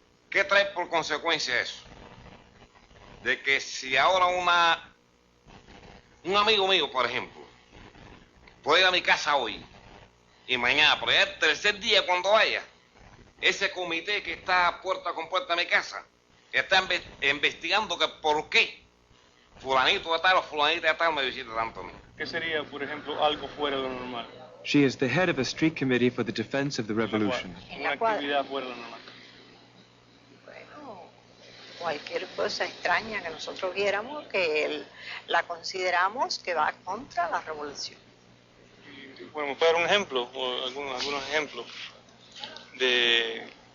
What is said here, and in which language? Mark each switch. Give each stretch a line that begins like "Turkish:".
Spanish: ¿Qué trae por consecuencia eso? De que si ahora un amigo mío, por ejemplo, puede ir a mi casa hoy y mañana, pero ya el tercer día cuando vaya, ese comité que está puerta con puerta a mi casa está investigando que por qué fulanito de tal o fulanita de tal me visita tanto a mí. ¿Qué sería, por ejemplo, algo fuera de lo normal?
English: She is the head of a street committee for the defense of the revolution.
Spanish: Una actividad fuera de lo normal. Bueno, cualquier cosa extraña que nosotros viéramos que la consideramos que va contra la revolución. Bueno, ¿me puede dar un ejemplo o algunos ejemplos de...